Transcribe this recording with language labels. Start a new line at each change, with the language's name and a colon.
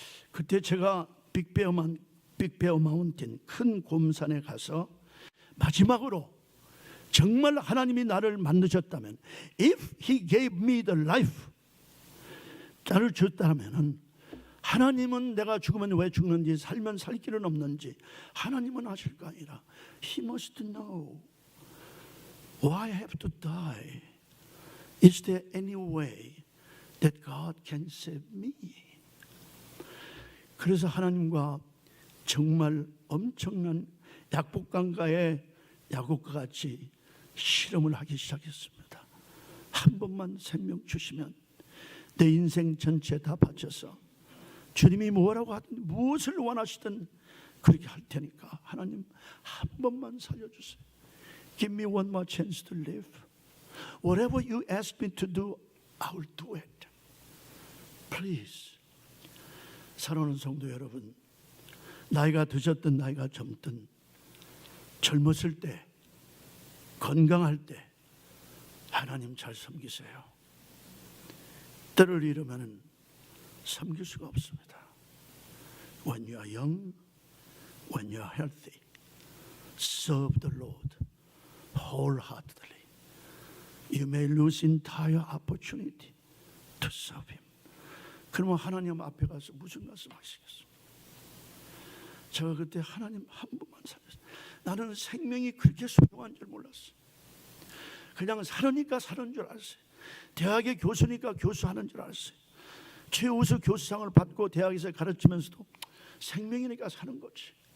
Korean: 그때 제가 빅베어 마운틴 큰 곰산에 가서 마지막으로 정말 하나님이 나를 만드셨다면
English: If He gave me the life
Korean: 나를 줬다면 하나님은 내가 죽으면 왜 죽는지 살면 살 길은 없는지 하나님은 아실 거 아니라
English: He must know why I have to die. Is there any way that God can save me?
Korean: 그래서 하나님과 정말 엄청난 약복강가의 야곱과 같이 실험을 하기 시작했습니다. 한 번만 생명 주시면 내 인생 전체 다 바쳐서 주님이 뭐라고 하든 무엇을 원하시든 그렇게 할 테니까 하나님 한 번만 살려주세요.
English: Give me one more chance to live. Whatever you ask me to do, I will do it. Please.
Korean: 사랑하는 성도 여러분, 나이가 드셨든 나이가 젊든 젊었을 때 건강할 때 하나님 잘 섬기세요. 때를 잃으면 섬길 수가 없습니다.
English: When you are young, when you are healthy, serve the Lord wholeheartedly. You may lose entire opportunity to serve Him.
Korean: 그러면 하나님 앞에 가서 무슨 말씀하시겠습니까? 제가 그때 하나님 한 번만 살렸어요. 나는 생명이 그렇게 소중한 줄 몰랐어요. 그냥 살으니까 사는 줄 알았어요. 대학의 교수니까 교수하는 줄 알았어요. 최우수 교수상을 받고 대학에서 가르치면서도 생명이니까 사는 거지.